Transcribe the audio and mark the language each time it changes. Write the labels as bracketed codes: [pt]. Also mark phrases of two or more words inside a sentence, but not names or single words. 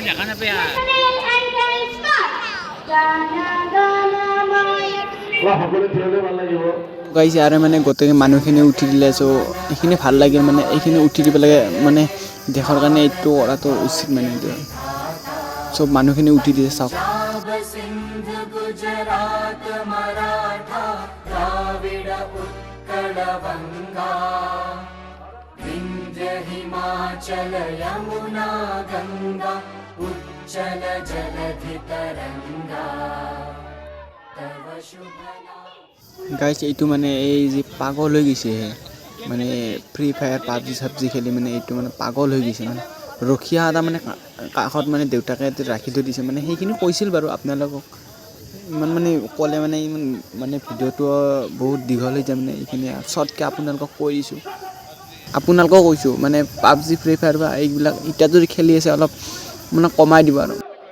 [as] গাইছে আৰু মানে গোটেই মানুহখিনি উঠি দিলে চ' এইখিনি ভাল লাগে মানে এইখিনি উঠি দিব লাগে মানে দেশৰ কাৰণে এইটো কৰাটো উচিত মানে এইটো চব মানুহখিনি উঠি দিছে চাওক [bn] হিমাচল যমুনা গঙ্গা উচ্ছল জলধি তরঙ্গা তব শুভ নাম গাইস [as] এইটো মানে এই যে পাগল হৈ গৈছে মানে ফ্ৰী ফায়াৰ পাবজি চাবজি খেলি মানে এইটো মানে পাগল হৈ গৈছে মানে ৰখীয়া এটা মানে কাষত মানে দেউতাকে ৰাখি থৈ দিছে মানে সেইখিনি কৈছিল বাৰু আপোনালোকক ইমান মানে ক'লে মানে ইমান মানে ভিডিঅ'টো বহুত দীঘল হৈ যায় মানে এইখিনি শ্বৰ্টকৈ আপোনালোকক কৈ দিছোঁ আপোনালোকক কৈছোঁ মানে পাবজি ফ্ৰী ফায়াৰ বা এইবিলাক এতিয়া যদি খেলি আছে অলপ মানে কমাই দিব আৰু